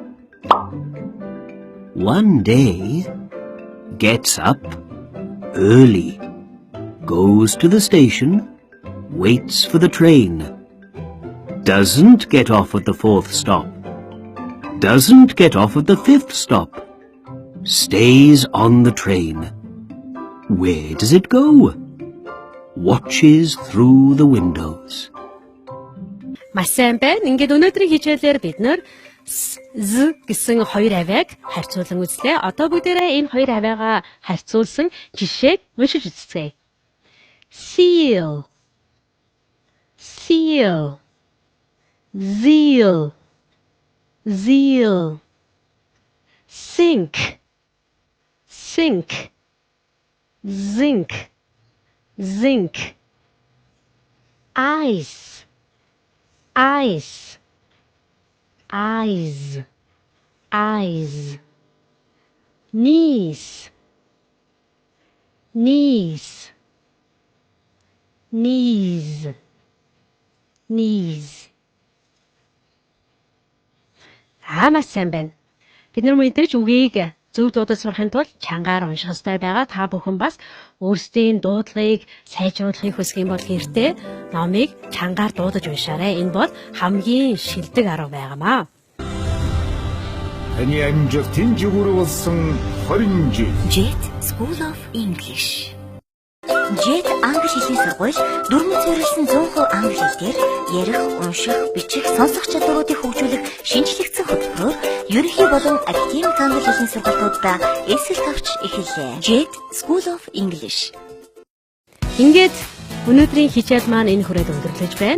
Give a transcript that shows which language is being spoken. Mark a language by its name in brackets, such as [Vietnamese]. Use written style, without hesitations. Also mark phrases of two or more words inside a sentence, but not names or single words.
[English] One day, gets up early, goes to the station, waits for the train, doesn't get off at the 4th stop, doesn't get off at the 5th stop, stays on the train. Where does it go? Watches through the windows. [Mongolian] Маш сайн байна. Ингээд өнөөдрийн хичээлээр бид нэр Z гэсэн хоёр авиаг харьцуулан үзлээ. Одоо бүгдээрээ энэ хоёр авиагаа харьцуулсан жишээг уншиж үзцгээе. [English] Seal, seal, zeal, zeal, sink, sink, zinc, zinc, ice, ice, eyes, eyes, knees, knees, knees, knees. [Mongolian] Маш сайн байна. Бид нар мэдээж үгийг зөв дуудаж сурахын тулд чангаар унших хэрэгтэй байгаа. Та бүхэн бас өөрсдийн дуудлагыг сайжруулахыг хүсэх юм бол гэртээ номыг чангаар дуудаж уншаарай. Энэ бол хамгийн шилдэг арга байгаамаа. Таны амжилтын жигүүр болсон 20 жил. [English] Jet School of English. [Mongolian] Jet англи хэлний сургууль дөрмөц зориулсан 100% англи хэлээр ярих, унших, бичих, сонсох чадваруудыг хөгжүүлэх шинжлэгдсэн хөтөлбөрөөр ерөнхий болон академик англи хэлний сургуулиудаа эсэл тавьж эхэллээ. [English] Jet School of English. [Mongolian] Ингээд өнөөдрийн хичээл маань энэ хүрээд өндөрлөж байна.